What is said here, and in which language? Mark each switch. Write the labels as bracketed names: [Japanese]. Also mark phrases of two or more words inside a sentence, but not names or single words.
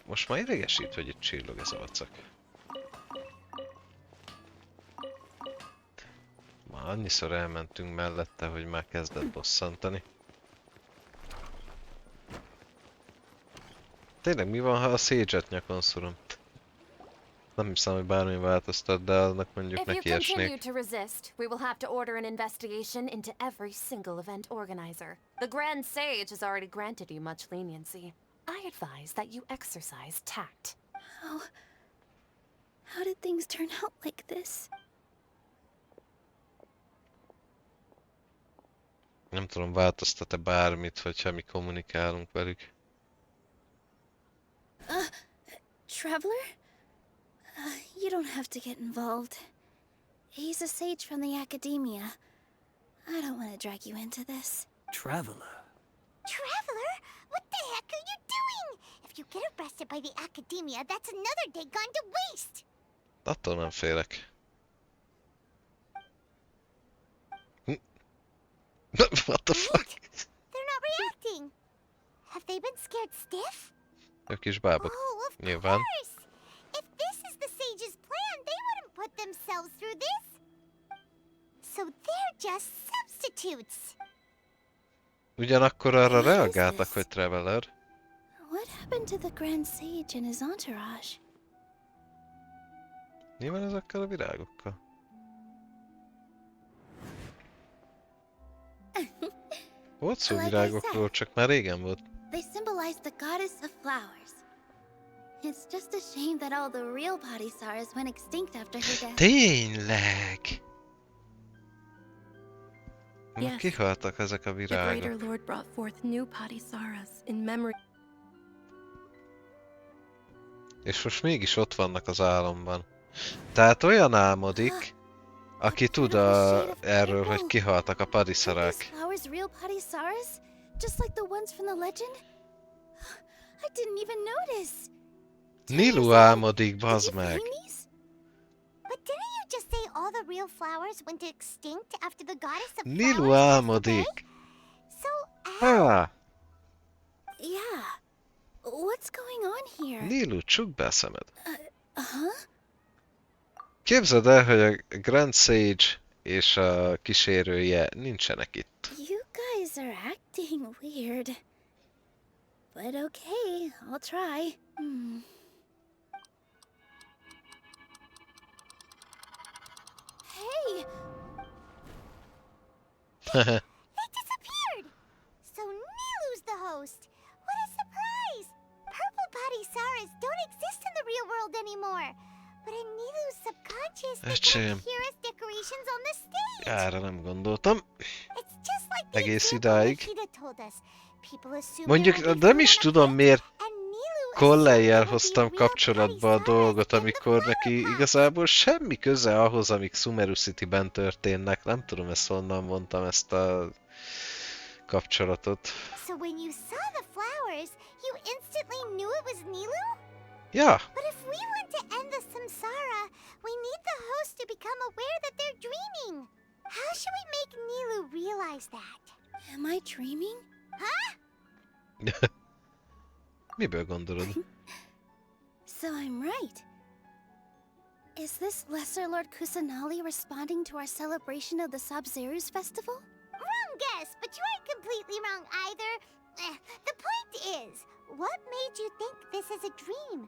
[Hungarian] Most már idegesít, hogy itt csillog ez a vacak. Már annyiszor elmentünk mellette, hogy már kezdett bosszantani. Tényleg mi van, ha a Sage-et nyakon szorom? Nem hiszem, hogy bármi változtat, de annak mondjuk neki esnék. [English] If you continue to resist, we will have to order an investigation into every single event organizer. The Grand Sage has already granted you much leniency. I advise that you exercise tact. How did things turn out like this? [Hungarian] Nem tudom, változtat-e bármit, hogyha mi kommunikálunk velük. [English] Traveler? You don't have to get involved. He's a sage from the academia. I don't want to drag you into this. Traveler? Traveler? What the heck are you doing? If you get arrested by the academia, that's another day gone to waste. [Hungarian] Attól nem félek. [English] What the fuck? They're not reacting. Have they been scared stiff? [Hungarian] Ők is bábok. Nyilván. [English] If this is the sage's plan, they wouldn't put themselves through this. So they're just substitutes. [Hungarian] Ugyanakkor arra reagáltak, hogy Traveler. [English] What happened to the Grand Sage and his entourage? [Hungarian] Mi van ezekkel a virágokkal? Volt szó virágokról, csak már régen volt. [English] They symbolize the goddess of flowers. It's just a shame that all the real body stars went extinct after her death. [Hungarian] Tényleg! [English] Yes, [Hungarian] Kihaltak ezek a [English] the Greater [Hungarian] virágok. [English] Lord brought forth new Padisaras in memory. [Hungarian] És most mégis ott vannak az álomban. Tehát olyan álmodik, aki tud erről, hogy kihaltak a [English] These [Hungarian] padisarák. [English] flowers real Padisaras? Just like the ones from the legend? I didn't even notice. [Hungarian] Nilu álmodik, bazd meg! [English] But didn't you just say all the real flowers went extinct after the goddess of [Hungarian] Nilu [English] flowers passed away? [Hungarian] álmodik! [English] So [Hungarian] Há! [English] Yeah. What's going on here? [Hungarian] Nilu, csukd be a szemed. [English] Uh-huh. [Hungarian] Képzeld el, hogy a Grand Sage és a kísérője nincsenek itt. [English] You guys are acting weird. But okay, I'll try. Hey! they disappeared. So Nilu's the host. What a surprise! Purple Padisaras don't exist in the real world anymore. But in Nilu's subconscious, they [Hungarian] Öcsém, [English] appear as decorations on the stage. [Hungarian] erre nem gondoltam. [English] It's just like the [Hungarian] Egész [English] example [Hungarian] idáig. [English] Nikita told us. People assume [Hungarian] Mondjuk [English] there will be [Hungarian] nem is [English] food on [Hungarian] tudom [English] a [Hungarian] miért [English] plate, and Nilu [Hungarian] Collejjel [English] assumed there would [Hungarian] hoztam [English] be real [Hungarian] kapcsolatba a [English] Padisaras [Hungarian] dolgot, [English] in the [Hungarian] amikor [English] flower [Hungarian] neki [English] pot. [Hungarian] igazából semmi köze ahhoz, amik Sumeru City-ben történnek. Nem tudom ezt honnan mondtam, ezt a kapcsolatot. [English] So when you saw the flowers, you instantly knew it was Nilu? [Hungarian] Ja, [English] But if we want to end the samsara, we need the host to become aware that they're dreaming. How should we make Nilu realize that? Am I dreaming? Huh? [Hungarian] miből gondolod? [English] So I'm right. Is this Lesser Lord Kusanali responding to our celebration of the Sabzeruz festival? Wrong guess, but you aren't completely wrong either. The point is, what made you think this is a dream?